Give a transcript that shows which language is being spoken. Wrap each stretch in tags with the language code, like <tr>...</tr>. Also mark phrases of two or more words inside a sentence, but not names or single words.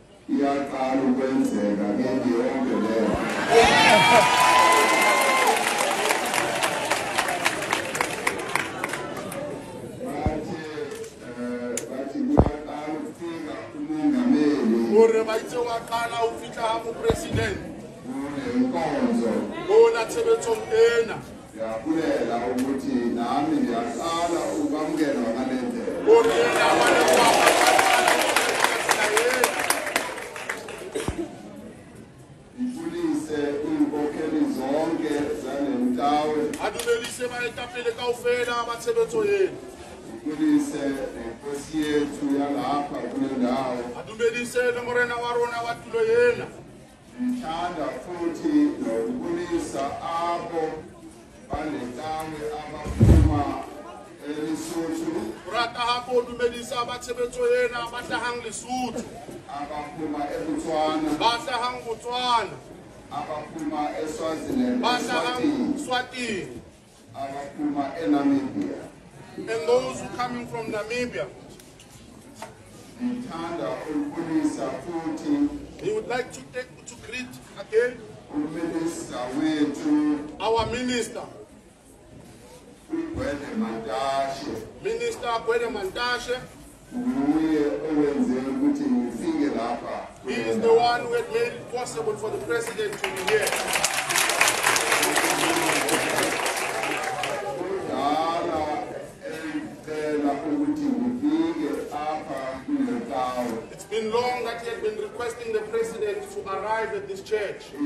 <zu>iyaqala ukwenzeka ke yonke leyo.</zu> <st>Ore ba itse wa qala o fitla ha mo president.</st> <zu>Inkonzo</zu> <st>Bona tshebetsong ena.</st> <zu>yabulela ukuthi nami ngiyaqala ukwamukela ngale ndlela.</zu> <st>Ore la bana wa</st> <zu>Ifundise inkokheli zonke zalemtawe.</zu> <st>adumedise ba etapele kaofela ba tshebetso ena.</st> <zu>Ifundise inkosi yethu yalapha kule ndawo.</zu> <st>Adumedise le morena wa rona wa tulo ena.</st> <zu>Ngithanda futhi nokubonisa abo balentawe abaphuma eLesotho,</zu> <st>Rata ha bo dumedisa ba tshebetso ena ba hlahang Lesotho,</st> <zu>abaphuma eBotswana,</zu> <st>ba hlahang Botswana,</st> <zu>abaphuma eSwaziland,</zu> <st>ba hlahang Swatini,</st> <zu>abaphuma eNamibia.</zu> <en>and those who coming from Namibia.</en> <zu>Ngithanda ukubonisa futhi</zu> <en>He would like to greet again</en> <zu>uMinista wethu</zu> <en>our minister,</en> <zu>uGwede Mantashe,</zu> <en>Minister Gwede Mantashe.</en> <zu>nguye owenze ukuthi ngifike lapha.</zu> <en>He is the one who had made it possible for the president to be here. It's been long that he had been requesting the president to arrive at this church.</en>